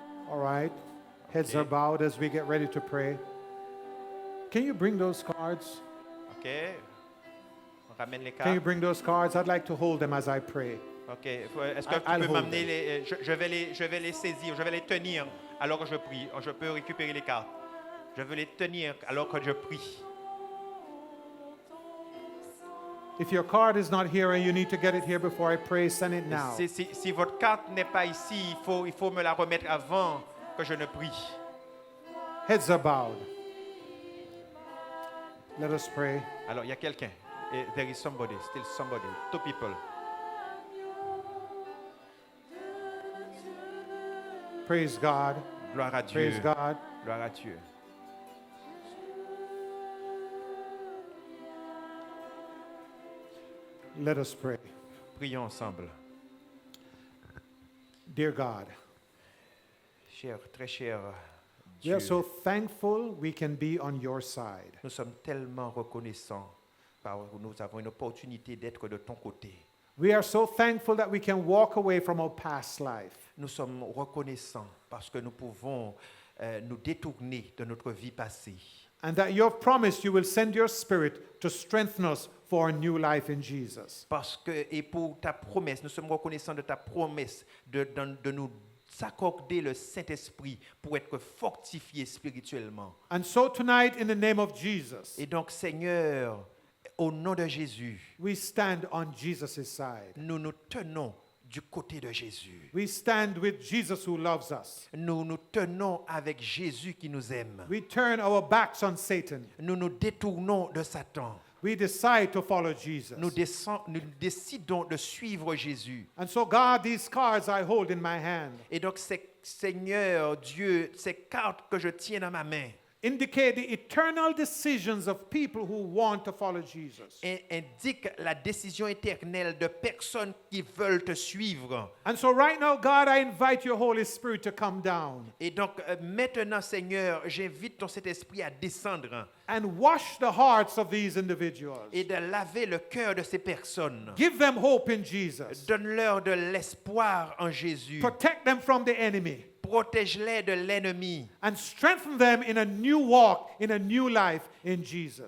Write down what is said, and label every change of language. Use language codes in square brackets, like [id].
[en] All right. Heads are bowed as we get ready to pray. Can you bring those cards? [fr] OK. On ramène les [en] Can you [fr] cartes. [en] bring those cards? I'd like to hold them as I pray. [fr] OK. Est-ce que [en] I'll [fr] tu peux [en] hold [fr] m'amener les... je vais les saisir, je vais les tenir alors que je prie. Je peux récupérer les cartes. Je veux les tenir alors que je prie. [en] If your card is not here and you need to get it here before I pray, send it now. [fr] Si votre carte n'est pas ici, il faut me la remettre avant que je ne prie. [en] Heads are bowed. Let us pray. [fr] Alors, il y a quelqu'un. [en] There is somebody, still somebody. Two people. Praise God. [fr] Gloire à Dieu. [en] Praise God. [fr] Gloire à Dieu. [en] Let us pray. [fr] Prions ensemble. [en] Dear God, [fr] Cher, très cher [en] we [fr] Dieu, [en] are so thankful we can be on your side. [fr] nous sommes tellement reconnaissants. Nous avons une opportunité d'être de ton côté. [en] We are so thankful that we can walk away from our past life. [fr] Nous sommes reconnaissants parce que nous pouvons nous détourner de notre vie passée. [en] And that you have promised you will send your spirit to strengthen us for a new life in Jesus. [fr] Parce que, et pour ta promesse, nous sommes reconnaissants de ta promesse de nous s'accorder le Saint-Esprit pour être fortifiés spirituellement. [en] And so tonight, in the name of Jesus, [fr] Et donc, Seigneur, au nom de Jésus, [en] we stand on Jesus' side. [fr] nous nous tenons du côté de Jésus. [en] We stand with Jesus who loves us. [fr] Nous nous tenons avec Jésus qui nous aime. [en] We turn our backs on Satan. [fr] Nous nous détournons de Satan. [en] We decide to follow Jesus. [fr] Nous décidons de suivre Jésus. [en] And so, God, these cards I hold in my hand [fr] Et donc, Seigneur Dieu, ces cartes que je tiens dans ma main [en] indicate the eternal decisions of people who want to follow Jesus. [fr] indiquent la décision éternelle de personnes qui veulent te suivre. [en] And so, right now, God, I invite your Holy Spirit to come down [fr] Et donc, maintenant, Seigneur, j'invite ton Saint-Esprit à descendre [en] and wash the hearts of these individuals. [fr] et de laver le cœur de ces personnes. [en] Give them hope in Jesus. [fr] Donne-leur de l'espoir en Jésus. [en] Protect them from the enemy. [fr] Protège-les de l'ennemi [en] And strengthen them in a new walk, in a new life in Jesus.